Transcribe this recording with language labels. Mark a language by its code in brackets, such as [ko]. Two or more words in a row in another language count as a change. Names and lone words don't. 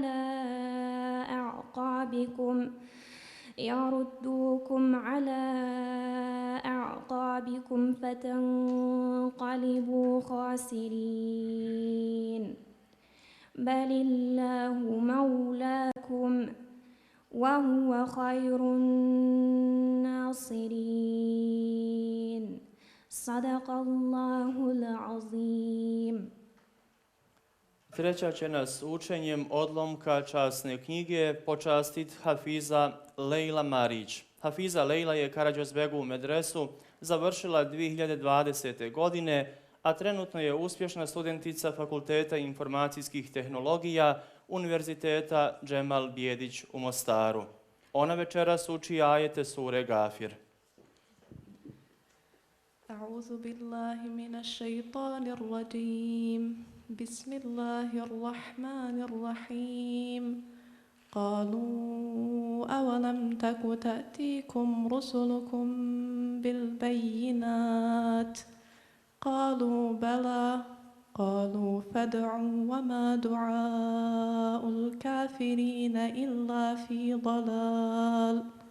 [ar] على أعقابكم فتنقلبوا خاسرين بل الله مولاكم وهو خير الناصرين صدق الله العظيم. [bs] Treća će nas učenjem odlomka časne knjige počastit Hafiza Lejla Marić. Hafiza Lejla je Karađozbegovu medresu završila 2020. godine, a trenutno je uspješna studentica Fakulteta informacijskih tehnologija Univerziteta Džemal Bijedić u Mostaru. Ona večeras uči ajete sure Gafir. [ar] أعوذ بالله من الشيطان الرجيم بسم الله الرحمن الرحيم قالوا أولم تك تأتيكم رسلكم بالبينات قالوا بلى قالوا فادعوا وما دعاء الكافرين إلا في ضلال